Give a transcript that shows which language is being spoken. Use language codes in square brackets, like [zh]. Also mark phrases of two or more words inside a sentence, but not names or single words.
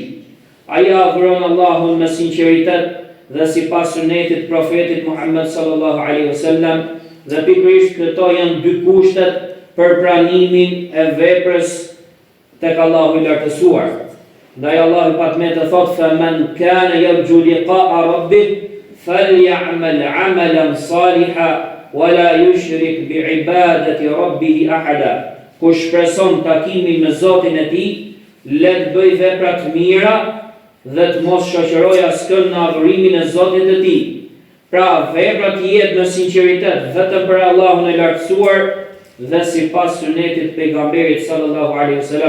[sq] Ai adhuron Allahun me sinqeritet dhe sipas sunetit profetit Muhammed [ar] صلى الله عليه وسلم, [sq] dhe pikërisht këto janë dy kushtet për pranimin e veprës tek Allahu i lartësuar. Ndaj Allahu i patmetë thot: [ar] "فمن كان يرجو لقاء ربه فليعمل عملا صالحا ولا يشرك بعبادة ربه أحدا." [sq] Kush shpreson takimin me Zotin e tij, le të bëj vepra të mira dhe të mos shoqërojë askën në adhurimin e Zotit të tij. Pra, vepra të jetë në sinqeritet vetëm për Allahun e lartësuar dhe sipas sunetit pejgamberit [ar] صلى الله عليه وسلم.